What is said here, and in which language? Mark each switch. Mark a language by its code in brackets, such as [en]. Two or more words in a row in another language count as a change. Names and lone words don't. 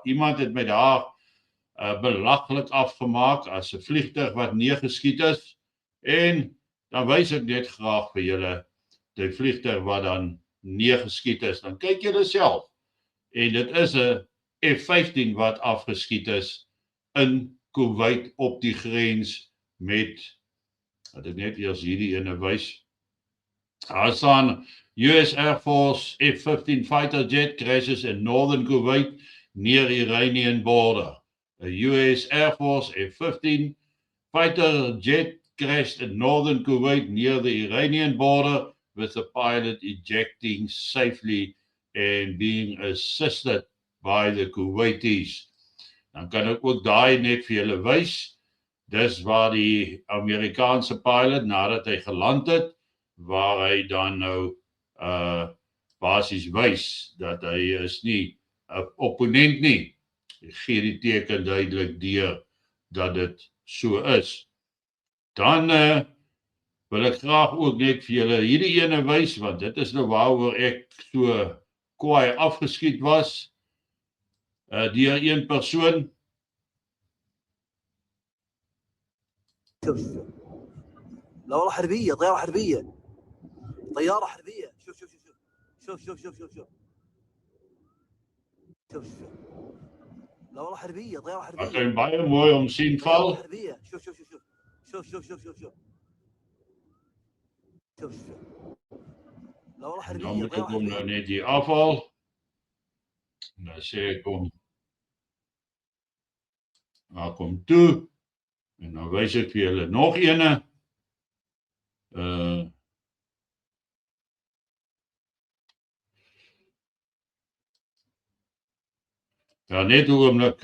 [af] Iemand het my daar belaglik afgemaak as 'n vliegtuig wat neergeskiet is en dan wys ek net graag vir julle die vliegtuig wat dan neergeskiet is. Dan kyk julle self en dit is 'n F-15 wat afgeskiet is in Kuwait op die grens met, wat ek net eers hierdie ene wys. Daar staan [en] US Air Force F-15 fighter jet crashes in northern Kuwait near Iranian border. A US Air Force F-15 fighter jet crashed in northern Kuwait near the Iranian border with the pilot ejecting safely and being assisted by the Kuwaitis. [af] Dan kan ek ook daai net vir julle wys. Dis waar die Amerikaanse pilot nadat hy geland het, waar hy dan nou basies wys dat hy is nie 'n opponent nie. Hy gee die teken duidelik deur dat dit so is. Dan wil ek graag ook net vir julle hierdie ene wys, want dit is nou waaroor ek so kwaai afgeskiet was deur een persoon. [ar] لا والله حربية، طيارة حربية، طيارة حربية. شوف شوف شوف شوف شوف شوف شوف شوف شوف شوف لا والله حربية، طيارة حربية. [af] Ek kan baie mooi om sien val. [ar] حربية. شوف شوف شوف شوف شوف شوف شوف شوف شوف شوف لا والله حربية. [af] Dan moet ek hom nou net hier afhaal. Dan sê ek hom, nou kom toe. En dan wys ek vir julle nog ene. Ja, net 'n oomblik.